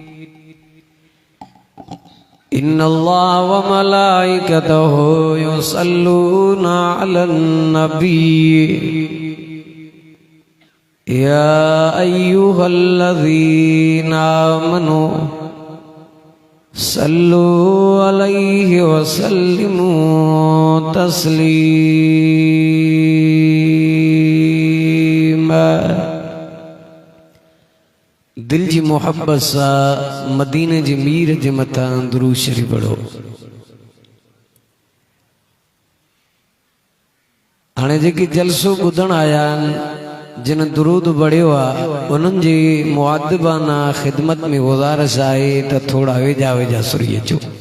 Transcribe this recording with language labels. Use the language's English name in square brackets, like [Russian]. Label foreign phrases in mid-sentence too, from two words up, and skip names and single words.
[Arabic] إن الله وملائكته يصلون على النبي يا أيها الذين آمنوا صلوا عليه وسلموا تسليما. [Sindhi] दिल जी मोहब्बत सां मदीने जी मीर जे मथां दुरूद शरीफ पढ़ो। हाणे जेके जलसो ॿुधण आया आहिनि जिन दुरूद पढ़ियो आहे उन्हनि जी मुआदिबाना ख़िदमत में गुज़ारिश आहे त थोड़ा वेझा सुरी अचो।